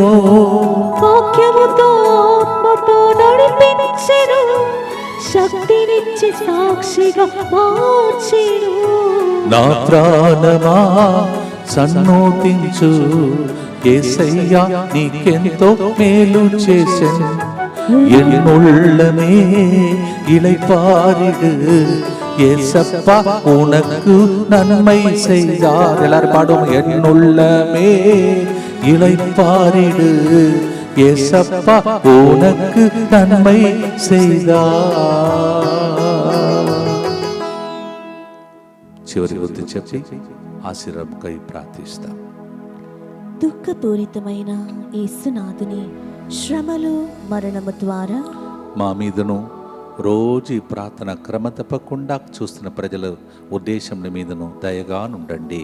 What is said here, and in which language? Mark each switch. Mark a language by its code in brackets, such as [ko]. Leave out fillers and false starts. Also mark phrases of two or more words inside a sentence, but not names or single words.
[te] వాక్యముతో ఆత్మతో నడిపించెను, శక్తినిచ్చి సాక్షిగా మార్చెను. నా ప్రాణమా సన్నోతించు, యేసయ్యా నీకెంతో మేలు చేసెను. [ta] என்னுள்ளமே இளைப்பாரிடு, ஏசப்பா உனக்கு நன்மை செய்தார். எல்லாரும் பாடுவோம். என்னுள்ளமே இளைப்பாரிடு, ஏசப்பா உனக்கு நன்மை செய்தார். [te] చివరి వృత్తి చెప్పి ఆశీర్వాదంకై ప్రార్థిస్తాం. దుఃఖపూరితమైన యేసునాథుని శ్రమలు మరణము ద్వారా మా మీదను రోజు ఈ ప్రార్థన క్రమ తప్పకుండా చూస్తున్న ప్రజల ఉద్దేశం మీదను దయగా నుండండి.